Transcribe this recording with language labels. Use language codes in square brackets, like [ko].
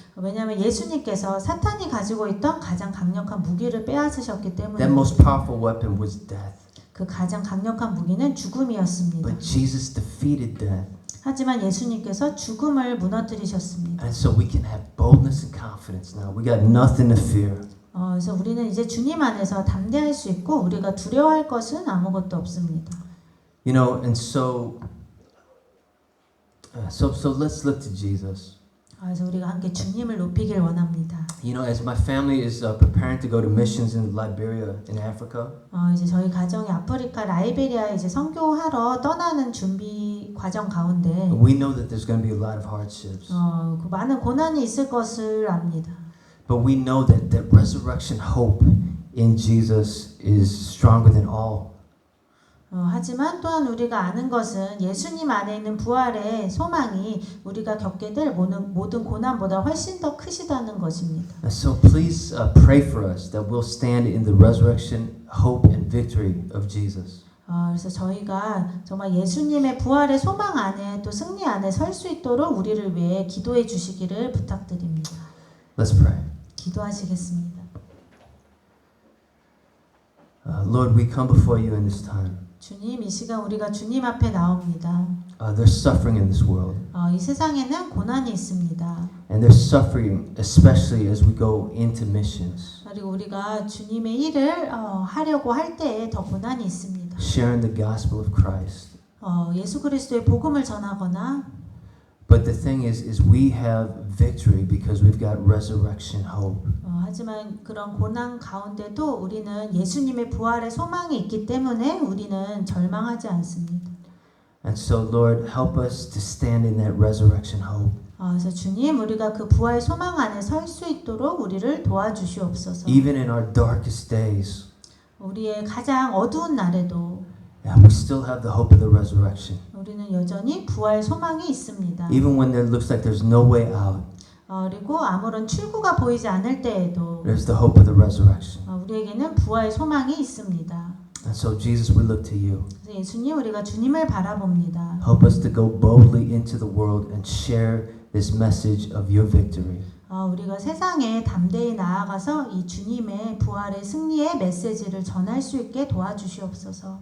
[ko] 왜냐하면 예수님께서 사탄이 가지고 있던 가장 강력한 무기를 빼앗으셨기 때문에 [en] That most powerful weapon was death. [ko] 그 가장 강력한 무기는 죽음이었습니다. [en] But Jesus defeated death. [ko] 하지만 예수님께서 죽음을 무너뜨리셨습니다. [en] And so we can have boldness and confidence now. We got nothing to fear. [ko] 그래서 우리는 이제 주님 안에서 담대할 수 있고 우리가 두려워할 것은 아무것도 없습니다. [en] And so let's look to Jesus. [ko] 그래서 우리가 함께 주님을 높이길 원합니다. [en] As my family is preparing to go to missions in Liberia in Africa. [ko] 이제 저희 가정이 아프리카 라이베리아에 이제 선교하러 떠나는 준비 과정 가운데 [en] We know that there's going to be a lot of hardships. [ko] 그 많은 고난이 있을 것을 압니다. [en] But we know that resurrection hope in Jesus is stronger than all. [ko] 하지만 또한 우리가 아는 것은 예수님 안에 있는 부활의 소망이 우리가 겪게 될 모든 고난보다 훨씬 더 크시다는 것입니다. [en] So please pray for us that we'll stand in the resurrection, hope, and victory of Jesus. [ko] 그래서 저희가 정말 예수님의 부활의 소망 안에 또 승리 안에 설 수 있도록 우리를 위해 기도해 주시기를 부탁드립니다. [en] Let's pray. [ko] 기도하시겠습니다. [en] Lord, we come before you in this time. [ko] 주님, 이 시간 우리가 주님 앞에 나옵니다. [en] There's suffering in this world. [ko] 이 세상에는 고난이 있습니다. [en] And there's suffering especially as we go into missions. [ko] 그리고 우리가 주님의 일을 하려고 할 때에 더 고난이 있습니다. [en] Sharing the gospel of Christ. [ko] 예수 그리스도의 복음을 전하거나 [en] But the thing is we have victory because we've got resurrection hope. [ko] 하지만 그런 고난 가운데도 우리는 예수님의 부활의 소망이 있기 때문에 우리는 절망하지 않습니다. [en] And so Lord, help us to stand in that resurrection hope. [ko] 그래서 주님, 우리가 그 부활 소망 안에 설 수 있도록 우리를 도와주시옵소서. [en] Even in our darkest days, [ko] 우리의 가장 어두운 날에도 [en] we still have the hope of the resurrection. [ko] 우리는 여전히 부활 소망이 있습니다. [en] Even when there looks like there's no way out, [ko] 그리고 아무런 출구가 보이지 않을 때에도 [en] there's the hope of the resurrection. [ko] 우리에게는 부활 소망이 있습니다. [en] And so Jesus, we look to you. [ko] 그래서 예수님, 우리가 주님을 바라봅니다. [en] Help us to go boldly into the world and share this message of your victory. [ko] 우리가 세상에 담대히 나아가서 이 주님의 부활의 승리의 메시지를 전할 수 있게 도와주시옵소서.